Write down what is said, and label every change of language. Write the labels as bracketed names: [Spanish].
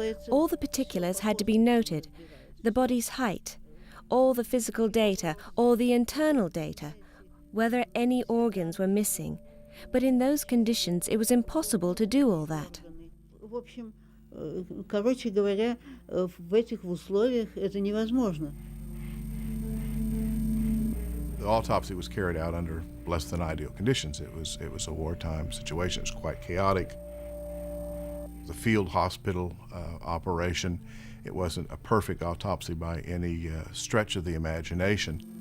[English] All the particulars had to be noted: the body's height, all the physical data, all the internal data, whether any organs were missing. But in those conditions, it was impossible to do all that. [Russian] В общем, короче говоря, в этих условиях это невозможно. [English] The autopsy was carried out under less than ideal conditions. It was a wartime situation. It was quite chaotic. The field hospital operation. It wasn't a perfect autopsy by any stretch of the imagination.